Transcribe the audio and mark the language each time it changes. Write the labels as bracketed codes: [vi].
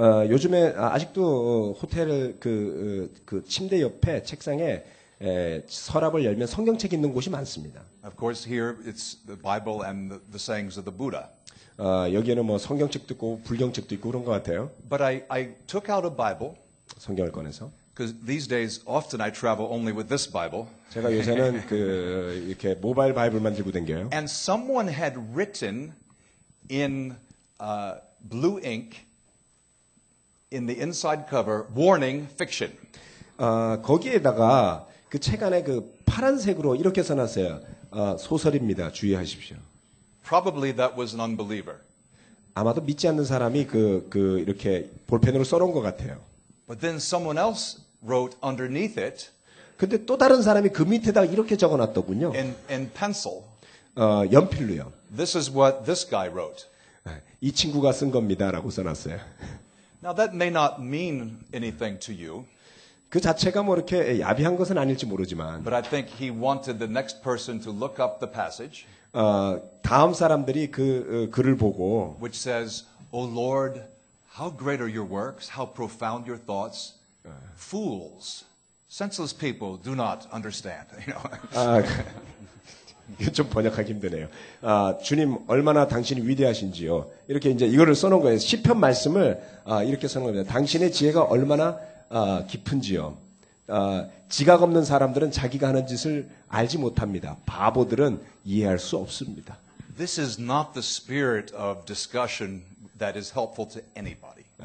[ko] 요즘에 아직도 호텔 그 침대 옆에 책상에 서랍을 열면 성경책 있는 곳이 많습니다. [en] Of course, here it's the Bible and the sayings of the Buddha. [ko] 여기에는 뭐 성경책도 있고 불경책도 있고 그런 것 같아요. [en] But I took out a Bible. [ko] 성경을 꺼내서. [en] Because these days, often I travel only with this Bible. [ko] 제가 요새는 이렇게 모바일 바이블만 들고 댕겨요. [en] And someone had written in blue ink in the inside cover, warning, fiction. [ko] 거기에다가 그 책 안에 그 파란색으로 이렇게 써놨어요. 소설입니다. 주의하십시오. [en] Probably that was an unbeliever. [ko] 아마도 믿지 않는 사람이 이렇게 볼펜으로 써놓은 것 같아요. [en] But then someone else wrote underneath it. [ko] 근데 또 다른 사람이 그 밑에다가 이렇게 적어놨더군요. [en] In pencil. [ko] 연필로요. [en] This is what this guy wrote. [ko] 이 친구가 쓴 겁니다라고 써놨어요. [en] Now that may not mean anything to you. [ko] 그 자체가 뭐 이렇게 야비한 것은 아닐지 모르지만. [en] But I think he wanted the next person to look up the passage. [ko] 다음 사람들이 그 글을 보고. [en] Which says, "O Lord, how great are your works? How profound your thoughts? Fools, senseless people do not understand." You know. [ko] 이거 좀 번역하기 힘드네요. 주님 얼마나 당신이 위대하신지요. 이렇게 이제 이거를 써놓은 거예요. 시편 말씀을 이렇게 써놓은 겁니다. 당신의 지혜가 얼마나 깊은지요. 지각 없는 사람들은 자기가 하는 짓을 알지 못합니다. 바보들은 이해할 수 없습니다. [en] This is not the spirit of discussion that is helpful to anybody.